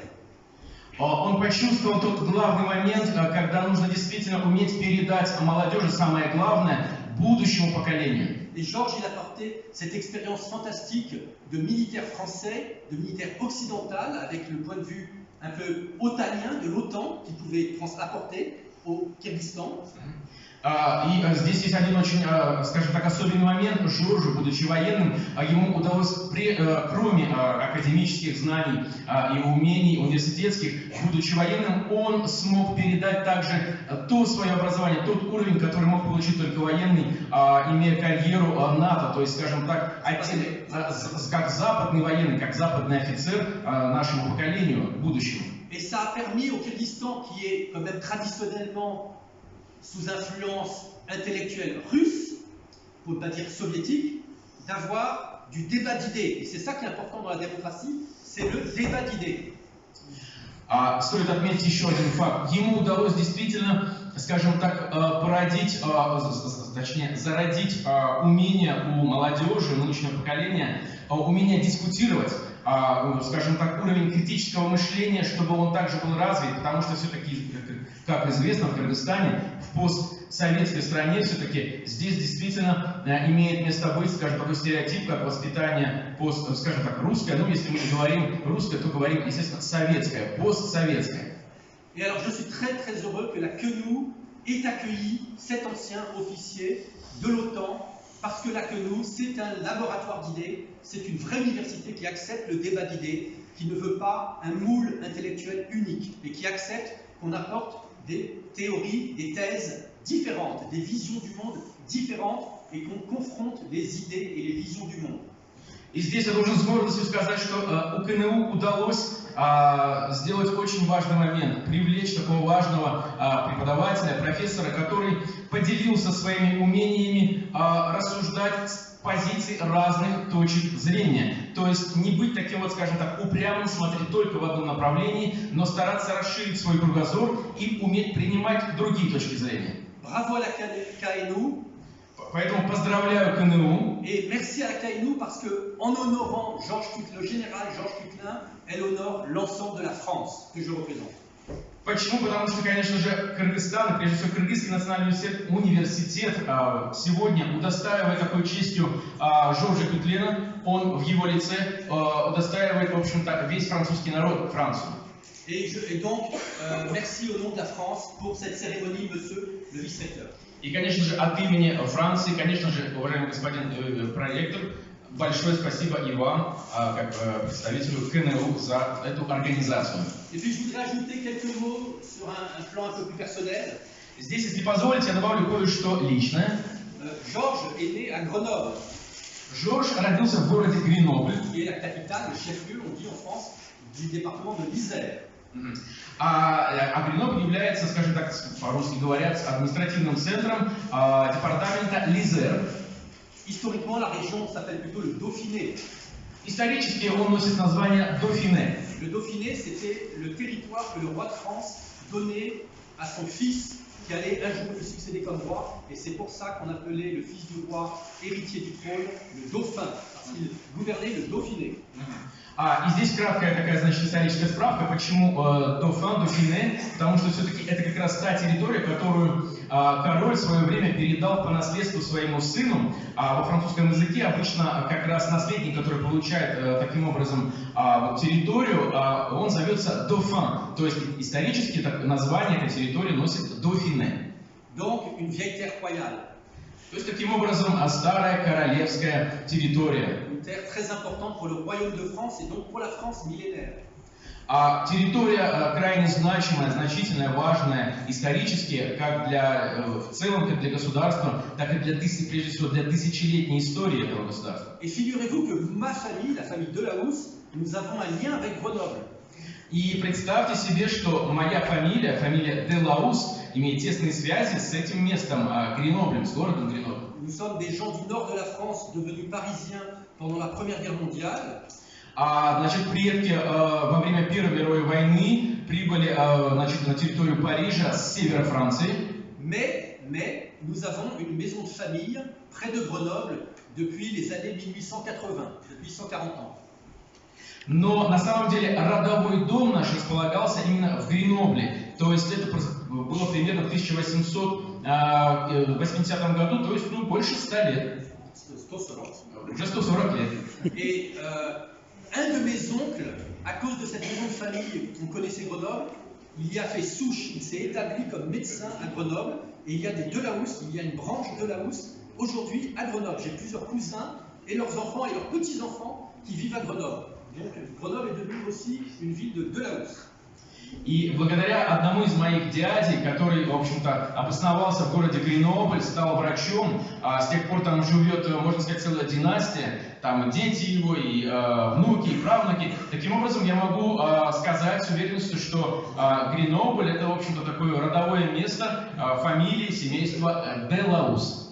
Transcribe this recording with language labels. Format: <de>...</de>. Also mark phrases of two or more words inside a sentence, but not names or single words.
<ru>Он почувствовал тот главный момент, когда нужно действительно уметь передать молодежи самое главное будущему поколению.</ru> <fr>Et Georges, il a porté cette expérience fantastique de militaire français, de militaire occidental, avec le point de vue un peu otanien de l'OTAN qu'il pouvait apporter au Kyrgyzstan.</fr> <ru>И здесь есть один очень, скажем так, особенный момент. Жоржу, будучи военным, ему удалось, кроме академических знаний и умений университетских, будучи военным, он смог передать также то свое образование, тот уровень, который мог получить только военный, имея карьеру НАТО, то есть, скажем так, как западный военный, как западный офицер нашему поколению будущему.</ru> <fr>Et ça a permis au Kyrgyzstan, qui est quand même traditionnellement sous influence intellectuelle russe, pour ne pas dire soviétique, d'avoir du débat d'idées. Et c'est ça qui est important dans la démocratie, c'est le débat d'idées.</fr> <ru>Стоит отметить еще один факт. Ему удалось действительно, скажем так, зародить умение у молодежи, нынешнего поколения, умение дискутировать, скажем так, уровень критического мышления, чтобы он также был развит, потому что все-таки, как известно, в Кыргызстане, в постсоветской стране, все-таки здесь действительно имеет место быть, скажем, такой стереотип, как воспитание, скажем так, русское, ну, если мы не говорим русское, то говорим, естественно, советское, постсоветское.</ru> <fr>Et alors, je suis très très heureux que la QNU ait accueilli cet ancien officier de l'OTAN, parce que la QNU, c'est un laboratoire d'idées, c'est une vraie université qui accepte le débat d'idées, qui ne veut pas un moule intellectuel unique, et qui accepte qu'on apporte des théories, des thèses différentes, des visions du monde différentes, et qu'on confronte les idées et les visions du monde.</fr> <ru>И здесь я должен с гордостью сказать, что у КНУ удалось сделать очень важный момент, привлечь такого важного преподавателя, профессора, который поделился своими умениями рассуждать с позиций разных точек зрения. То есть не быть таким вот, скажем так, упрямым, смотреть только в одном направлении, но стараться расширить свой кругозор и уметь принимать другие точки зрения.</ru> <fr>Bravo à la KNU.</fr> <ru>Поэтому поздравляю КНУ.</ru> <fr>Et merci à la KNU parce que, en honorant le général Georges Cuclin, elle honore l'ensemble de la France que je représente.</fr> <ru>Почему? Потому что, конечно же, Кыргызстан, прежде всего Кыргызский национальный университет, сегодня удостаивает такой честью Жоржа Кюклена. Он в его лице удостаивает, в общем-то, весь французский народ, Францию.</ru> <fr>Et donc, merci au nom de la France pour cette cérémonie, monsieur le vice-recteur.</fr> <ru>И, конечно же, от имени Франции, конечно же, уважаемый господин проректор, большое спасибо и вам, как представителю КНУ, за эту организацию.</ru> <fr>Et puis, je voudrais ajouter quelques mots sur un plan un peu plus personnel.</fr> <ru>Здесь, если позволите, я добавлю кое-что личное.</ru> <fr>Georges est né à Grenoble.</fr> <ru>Жорж родился в городе Гренобль.</ru> <fr>Qui est la capitale, le chef-lieu, on dit en France, du département de l'Isère.</fr> <ru>А Гренобль является, скажем так, по-русски говорят, административным центром департамента Лизер.</ru> <fr>Historiquement, la région s'appelle plutôt le Dauphiné.</fr> <ru>Исторически он носит название Дофине.</ru> <fr>Le Dauphiné, c'était le territoire que le roi de France donnait à son fils qui allait un jour lui succéder comme roi. Et c'est pour ça qu'on appelait le fils du roi, héritier du trône, le dauphin, parce qu'il gouvernait le Dauphiné.</fr> <ru>И здесь краткая такая, значит, историческая справка, почему Дофине, потому что все-таки это как раз та территория, которую король в свое время передал по наследству своему сыну. Во французском языке обычно как раз наследник, который получает таким образом территорию, он зовется Дофин, то есть исторически название этой территории носит Дофине.</ru> <fr>Donc, une vieille terre royale.</fr> <ru>То есть, таким образом, старая королевская территория.</ru> <fr>Une terre très importante pour le royaume de France et donc pour la France millénaire.</fr> <ru>Территория крайне значимая, значительная, важная исторически, как в целом, как для государства, так и прежде всего для тысячелетней истории этого государства.</ru> <fr>Et figurez-vous que ma famille, la famille Delahousse, nous avons un lien avec Grenoble.</fr> <ru>И представьте себе, что моя фамилия, фамилия Делаус, имеет тесные связи с этим местом, Греноблем, с городом Гренобль.</ru> <fr>Nous sommes des gens du nord de la France devenus parisiens pendant la Première Guerre mondiale.</fr> <ru>Значит, предки во время Первой мировой войны прибыли, значит, на территорию Парижа с севера Франции.</ru> <fr>Mais nous avons une maison de famille près de Grenoble depuis les années 1880, depuis 140 ans.</fr> <ru>Но на самом деле родовой дом наш располагался именно в Гренобле. То есть это было примерно в 1880 году, то есть больше 100 лет. 140. Уже 140 лет.</ru> <fr>Et un de mes oncles, à cause de cette maison de famille, on connaissait Grenoble, il y a fait souche, il s'est établi comme médecin à Grenoble, et il y a des Delahousse, il y a une branche Delahousse aujourd'hui à Grenoble. J'ai plusieurs cousins et leurs enfants et leurs petits-enfants qui vivent à Grenoble. Donc Grenoble est devenue aussi une ville de Delahousse.</fr> <ru>И благодаря одному из моих дядей, который, в общем-то, обосновался в городе Гренобль, стал врачом, с тех пор там живет, можно сказать, целая династия, там дети его, и внуки, и правнуки. Таким образом, я могу сказать с уверенностью, что Гренобль — это, в общем-то, такое родовое место фамилии, семейства Делаус.</ru>